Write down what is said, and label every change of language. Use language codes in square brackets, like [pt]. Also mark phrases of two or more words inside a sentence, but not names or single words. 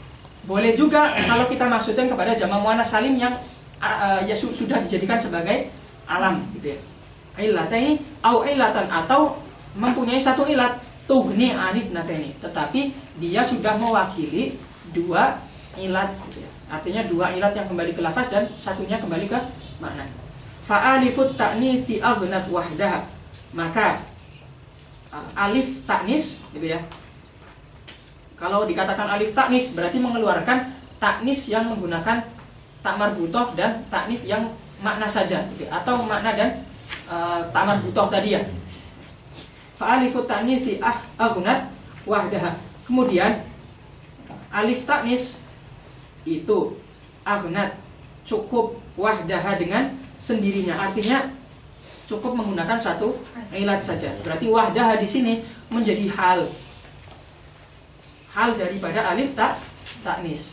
[id] Boleh juga kalau kita maksudkan kepada [ar] جمع مؤنث سالم [id] yang sudah dijadikan sebagai alam, gitu ya. [ar] علّتين أو علّةً, [id] atau mempunyai satu ilat [ar] تغني عن اثنتين, [id] tetapi dia sudah mewakili dua ilat gitu ya. Artinya dua ilat yang kembali ke lafaz dan satunya kembali ke makna. [ar] فألف التأنيث أغنت وحدها, [id] maka alif taknis gitu ya. Kalau dikatakan alif taknis berarti mengeluarkan taknis yang menggunakan tak marbutoh dan taknif yang makna saja gitu, atau makna dan tak marbutoh tadi ya. [ar] فألف التأنيث أغنت وحدها. [id] Kemudian alif taknis itu aghnat cukup wahdaha dengan sendirinya, artinya cukup menggunakan satu ilat saja. Berarti wahdaha di sini menjadi hal daripada alif taknis.